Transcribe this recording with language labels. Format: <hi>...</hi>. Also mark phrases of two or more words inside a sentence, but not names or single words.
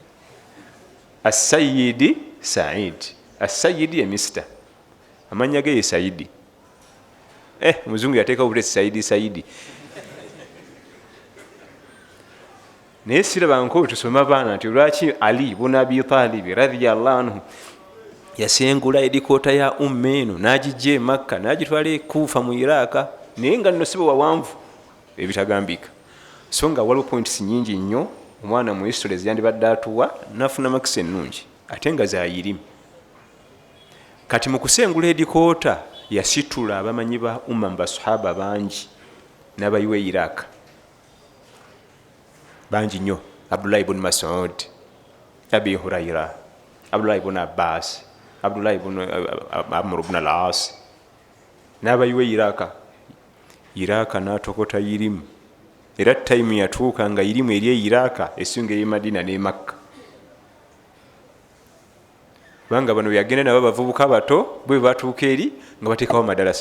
<lg>Asayidi Said, Asayidi ye Mr. Amannya ge ye Saidi. Omuzungu yateekawo obulesi Saidi Saidi. Naye sirabanga bwe tusoma abaana nti lwaki Ali bun Abi Talib radiyallahu anhu yasengula edikoota ya eno n'agijja e Makka n'agitwala e Kufa mu Iraka, naye nga nno sibo wawanvu ebitagambika. So nga waliwo points nyingi nnyo omwana mu histories yandibadde atuwa nafuna makisi ennungi ate nga zayirimu. Kati mu kusengula edikoota yasitula abamanyi ba umma mu basahaba bangi n'abayiwa e Iraq bangi nnyo. Abdullah ibn Mas'ud, Abi Huraira, Abdullah ibn Abbas, Abdullah ibn Amr ibn al-As n'abayiwa e Iraq n'atokota irimu. Era time yatuuka nga irimu eri e Iraq esinga ey'e Madina ne Makka. Kubanga bano yagenda nabo abavubuka bato bwe batuuka eri nga bateekawo madarasa.</lg>